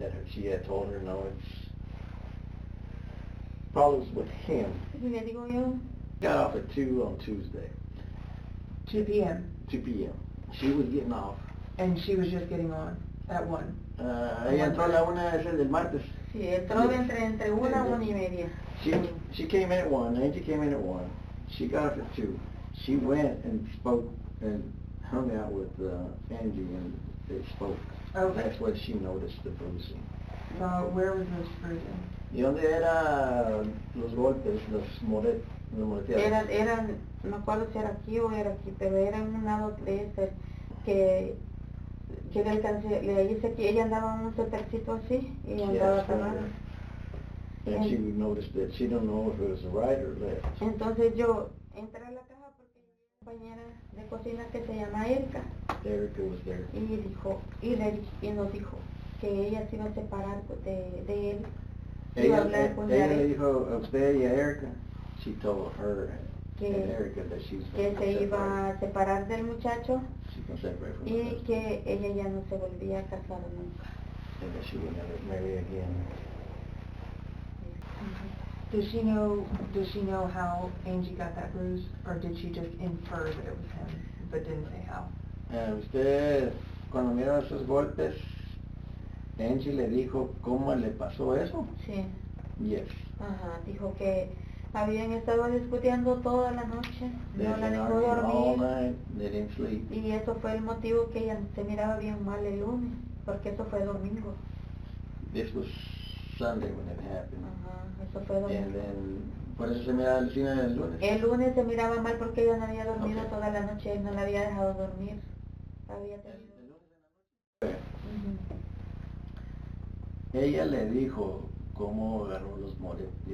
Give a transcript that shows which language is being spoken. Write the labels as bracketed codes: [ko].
[en] She had told her no, it's problems with him. [es] Le digo yo. [en] Got off at 2 on Tuesday. 2 p.m. 2 p.m. She was getting off. And she was just getting on at 1. [es] Ella entró a la 1 del martes. Sí, entró entre 1 y 1:30. [en] She came in at 1. Angie came in at 1. She got off at 2. She went and spoke and hung out with Angie, and they spoke. Okay. That's when she noticed the bruising. Where was this bruising? [es] ¿Y dónde eran los golpes, los moreteados? Eran, no me acuerdo si era aquí o era aquí, pero era en un lado de ese que le alcancé, le dice que ella andaba en un cepercito así y andaba agarrada. [en] And she noticed that she don't know if it was right or left. [es] Entonces yo entré a la caja porque mi compañera de cocina que se llama Erika. [en] Erica was there. [es] Y nos dijo que ella se iba a separar de él. Ella le dijo a usted y a Erica. [en] She told her and Erica that she was [es] que se iba a separar del muchacho y que ella ya no se volvía a casar nunca. [en] And that she would never marry again. Does she know how Angie got that bruise, or did she just infer that it was him, but didn't say how? [es] Usted, cuando miró esos golpes, Angie le dijo cómo le pasó eso. Sí. [en] Yes. [es] Ajá, dijo que habían estado discutiendo toda la noche, no la dejó dormir. [en] All night, they didn't sleep. [es] Y eso fue el motivo que ella se miraba bien mal el lunes, porque eso fue domingo. [en] This was Sunday when it happened. [es] Ajá, eso fue domingo. [en] And then, [es] por eso se miraba el cine el lunes. El lunes se miraba mal porque ella no había dormido toda la noche, no la había dejado dormir. Había tenido... Ella le dijo cómo agarró los moretes.